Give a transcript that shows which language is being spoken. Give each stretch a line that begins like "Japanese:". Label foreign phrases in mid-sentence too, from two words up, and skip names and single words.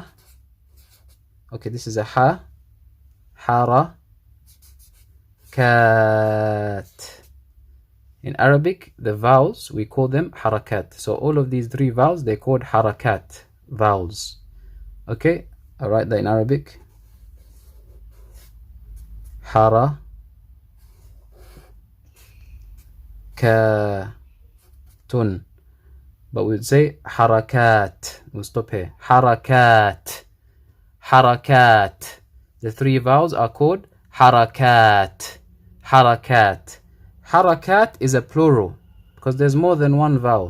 English: Okay, this is a ha, hara, kat. In Arabic, the vowels, we call them harakat. So all of these three vowels, they're called harakat, vowels. Okay, I'll write that in Arabic. Hara, ka, tun. But we would say harakat. We'll stop here. Harakat. Harakat. The three vowels are called harakat. Harakat. Harakat is a plural because there's more than one vowel.